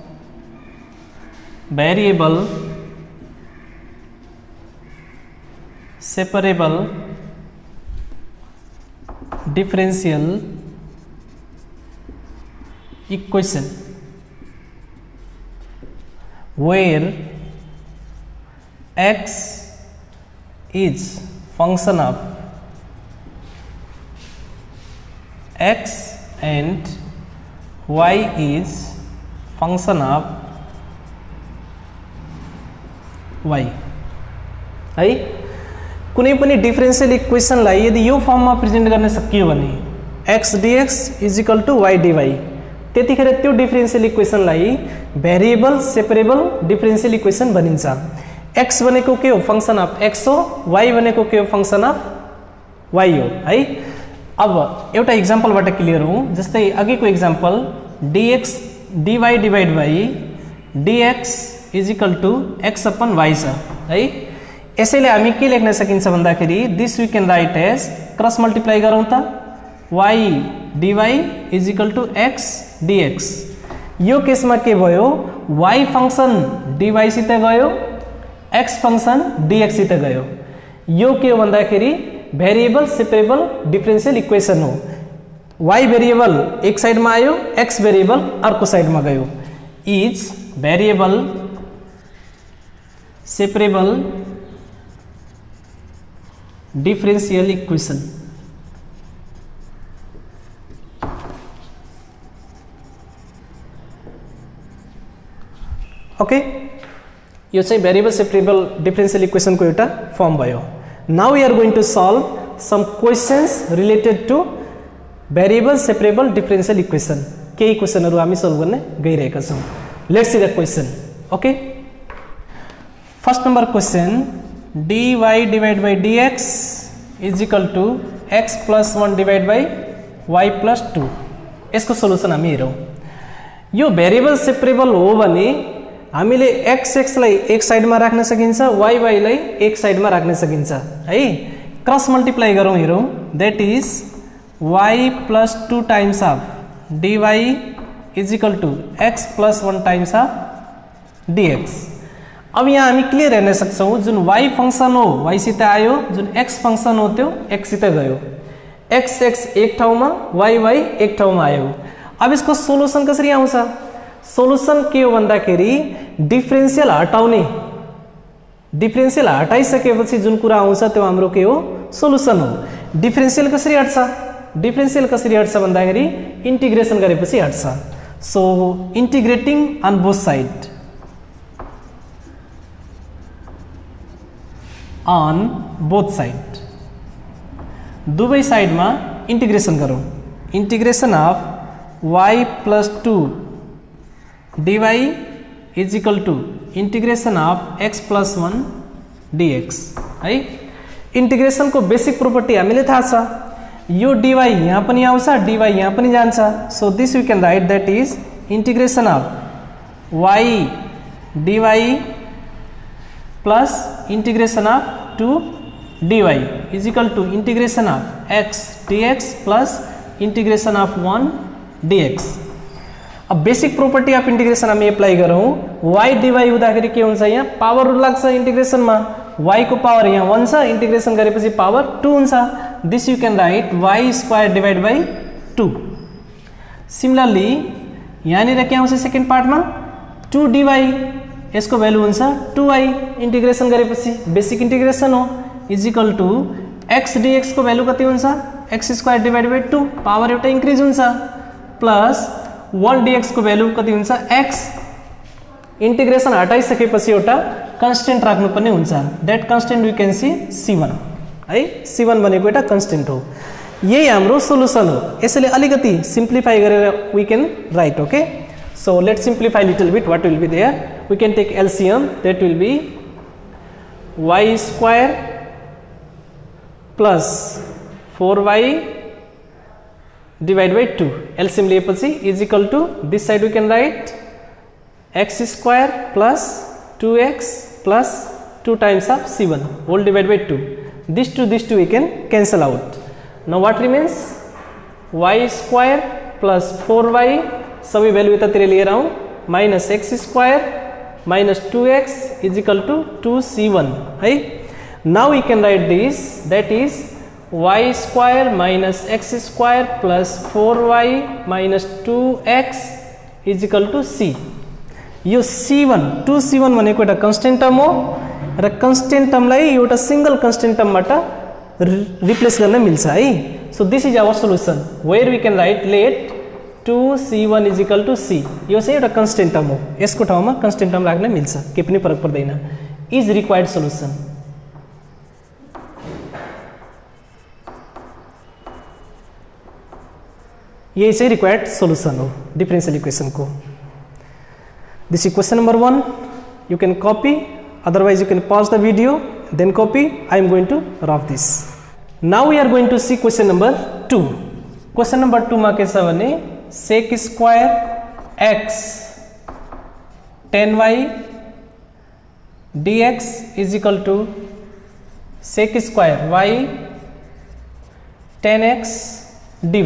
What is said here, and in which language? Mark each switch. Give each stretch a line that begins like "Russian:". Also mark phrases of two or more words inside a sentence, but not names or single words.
English: variable separable differential equation where x is function of x and y is function of y है।
Nepali: कुनै पनि
English: differential equationलाई
Nepali: यदि यो फर्ममा प्रेजेन्ट गर्न सकियो भने
English: x dx is equal to y dy,
Nepali: त्यतिखेर त्यो
English: differential equationलाई variable separable differential equation
Nepali: भनिन्छ। x भनेको के हो
English: function of x
Nepali: हो, y भनेको के हो
English: function of y
Nepali: हो है। अब एउटा एक्जाम्पलबाट क्लियर हो, जस्तै अघिको एक्जाम्पल
English: dx dy divide by dx is equal to x upon y
Nepali: छ है। यसैले हामी के लेख्न सकिन्छ भन्दाखेरि
English: this we can write as cross multiply
Nepali: गरौँ त
English: y dy is equal to x dx.
Nepali: यो केसमा के भयो, y फंक्शन dy सित गयो, x फंक्शन dx सित गयो। यो के हो भन्दाखेरि
English: variable separable differential equation
Nepali: हो। y भेरिएबल एक साइडमा आयो, x भेरिएबल अर्को साइडमा गयो।
English: is variable separable differential equation.
Nepali: ओके, यो चाहिँ
English: variable separable differential equation
Nepali: को एउटा फर्म भयो।
English: now we are going to solve some questions related to variable separable differential equation.
Nepali: केही क्वेशनहरु हामी सल्भ गर्न गइरहेका छौं।
English: let's see the question. okay, first number question dy divide by dx is equal to x plus 1 divide by y plus 2.
Nepali: यसको सोलुसन हामी हेरौं। यो भेरिएबल सेपरेबल हो भने हामीले x लाई एक साइडमा राख्न सकिन्छ, y लाई एक साइडमा राख्न सकिन्छ है। क्रस मल्टिप्लाई गरौँ, हेरौँ।
English: that is y plus 2 times of dy is equal to x plus 1 times of dx.
Nepali: अब यहाँ हामी क्लियर हेर्न सक्छौं, जुन y फंक्शन हो y सित आयो, जुन x फंक्शन हो त्यो x सित गयो। x एक ठाउँमा, y एक ठाउँमा आयो। अब यसको सोलुसन कसरी आउँछ? सोलुसन के हो भन्दाखेरि डिफरेंशियल हटाउने, डिफरेंशियल हटाइसकेपछि जुन कुरा आउँछ त्यो हाम्रो के हो? सोलुसन हो। डिफरेंशियल कसरी हट्छ? डिफरेंशियल कसरी हट्छ भन्दाखेरि इंटीग्रेशन गरेपछि हट्छ।
English: so integrating on both side, on both side,
Nepali: दुवै साइडमा इंटीग्रेशन गरौँ।
English: integration of y plus 2 dy is equal to integration of x plus 1 dx है।
Nepali: इंटीग्रेशन को
English: basic property
Nepali: हामीले थाहा छ। यो dy यहाँ पनि आउँछ, dy यहाँ पनि जान्छ।
English: so this we can write that is integration of y dy plus integration of 2 dy is equal to integration of x dx plus integration of 1 dx.
Nepali: अब
English: basic property of integration
Nepali: हामी एप्लाई गरौँ। y dy हुँदाखेरि के हुन्छ? यहाँ
English: power rule
Nepali: लाग्छ इंटीग्रेशन में। y को पावर यहाँ 1 छ, इंटीग्रेशन गरेपछि पावर 2 हुन्छ।
English: this you can write y square divide by 2.
Nepali: सिमिलरली यहाँनिर के आउँछ
English: second partमा?
Nepali: 2 dy, यसको भ्यालु हुन्छ 2y। इंटीग्रेशन गरेपछि
English: basic integration
Nepali: हो,
English: is equal to x dx
Nepali: को भ्यालु कति हुन्छ?
English: x square divide by 2,
Nepali: पावर एउटा इंक्रिज हुन्छ,
English: plus 1 dx
Nepali: को भ्यालु कति हुन्छ? x। इंटीग्रेशन हटाइसकेपछि एउटा कन्स्टेन्ट राख्नुपर्ने हुन्छ।
English: that constant we can see c1 है।
Nepali: c1 भनेको एउटा कन्स्टेन्ट हो। यही हाम्रो सोलुसन हो। यसैले अलिकति सिम्प्लिफाई गरेर
English: we can write. ओके, so let's simplify little bit. What will be there? We can take LCM, that will be y square plus 4y divided by 2. LCM लिएपछि is equal to this side we can write x square plus 2x plus 2 times of c1 whole divided by 2. This two we can cancel out. Now what remains? y square plus 4y
Nepali: सबै भ्यालु यतातिर लिएर आउँ,
English: minus x square minus 2x is equal to 2c1 है। now we can write this, that is y square minus x square plus 4y minus 2x is equal to c.
Nepali: यो C1 2C1 भनेको एउटा
English: constant term
Nepali: हो र
English: constant termलाई
Nepali: एउटा
English: single constant termबाट
Nepali: रिप्लेस गर्न मिल्छ है।
English: so this is our solution where we can write let 2C1 is equal to C.
Nepali: यो चाहिँ एउटा
English: constant term
Nepali: हो, यसको ठाउँमा
English: constant term
Nepali: राख्न मिल्छ, केही पनि फरक पर्दैन।
English: is required solution.
Nepali: यही चाहिँ
English: required solution
Nepali: हो
English: differential equation
Nepali: को।
English: this is question number 1. you can copy, otherwise you can pause the video then copy. I am going to rough this. Now we are going to see question number 2. Question number 2
Nepali: मा के छ भने
English: sec square x tan y dx is equal to sec square y tan x dy।